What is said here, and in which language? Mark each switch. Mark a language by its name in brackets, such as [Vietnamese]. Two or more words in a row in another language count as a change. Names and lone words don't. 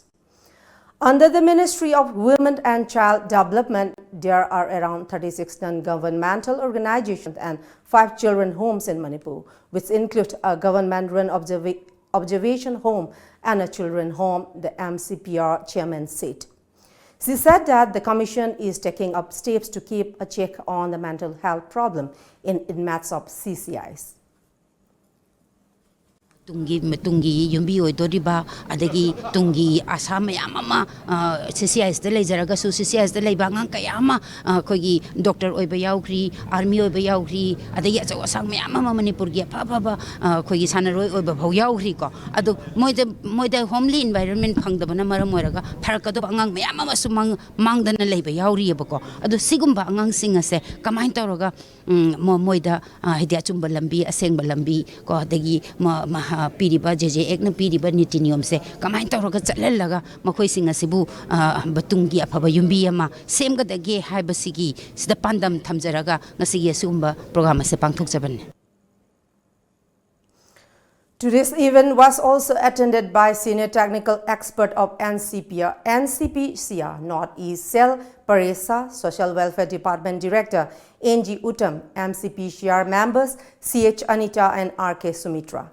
[English] Under the Ministry of Women and Child Development, there are around 36 non-governmental organizations and 5 children homes in Manipur, which include a government-run observation home and a children home, the MCPR chairman said. She said that the Commission is taking up steps to keep a check on the mental health problem in inmates of CCIs. [Manipuri] Tungi yumbi oidoriba adagi tungi asama yamama CCIs de lejaraga su CCIs de leibangang kayama kogi doctor oiba yaukri army oiba yaukri adagi achaw asang yamama Manipur gi pha kogi sanaroi oiba bhau yaukri ko adu moida [English] homely environment [Manipuri] phangdabana maram oiraga pharakado angang yamama su mangdana leiba yauri bako adu sigumba angang sing ase kamain tawraga moida hidia chumba lambi asengba lambi ko adagi piriba jeje ekna piriba niti niyom se kamain tawraga chalalaga makhoi sing asibu batungi afaba yumbi ama semgadage haibasigi sida pandam thamjaraga ngasigi asumba program ase pangthokjaban. [English] Today's event was also attended by senior technical expert of NCP-CR Northeast Cell Paresa, Social Welfare Department Director NG Uttam, MCP-CR members CH Anita and RK Sumitra.